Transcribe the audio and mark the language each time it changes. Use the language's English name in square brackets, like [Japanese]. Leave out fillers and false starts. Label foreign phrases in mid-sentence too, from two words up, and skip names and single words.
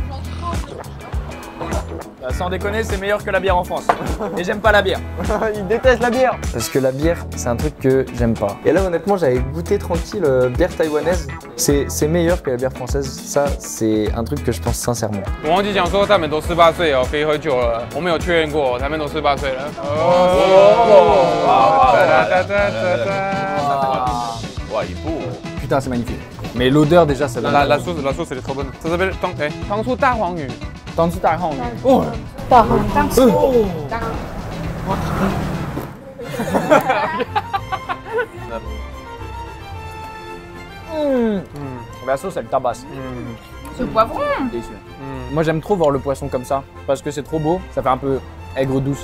[French] Sans déconner, c'est meilleur que la bière en France. Et j'aime pas la bière. Il déteste la bière. Parce que la bière, c'est un truc que j'aime pas. Et là, honnêtement, j'avais goûté tranquille bière taïwanaise. C'est meilleur que la bière française. Ça, c'est un truc que je pense sincèrement. [Chinese] 我忘记讲说他们都18岁哦，可以喝酒了。我没有确认过，他们都18岁了。 [French] Ouais, il est beau. Putain, c'est magnifique. Mais l'odeur, déjà, ça donne. La sauce, elle est trop bonne. Ça s'appelle Tang Su Da Huang Yu. Tang Su Da Huang Yu. Oh. La sauce, elle tabasse. Ce poivron. Délicieux. Moi, j'aime trop voir le poisson comme ça parce que c'est trop beau. Ça fait un peu aigre douce.